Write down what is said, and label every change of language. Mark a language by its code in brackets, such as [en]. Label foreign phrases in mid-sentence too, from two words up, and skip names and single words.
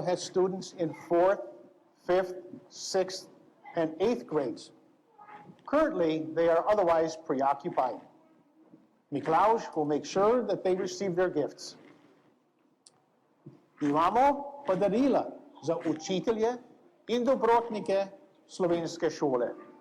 [en] has students in 4th, 5th, 6th, and 8th grades. Currently, they are otherwise preoccupied. Miklavž will make sure that they receive their gifts. [sl] Imamo pa darila za učitelje in dobrotnike slovenske šole.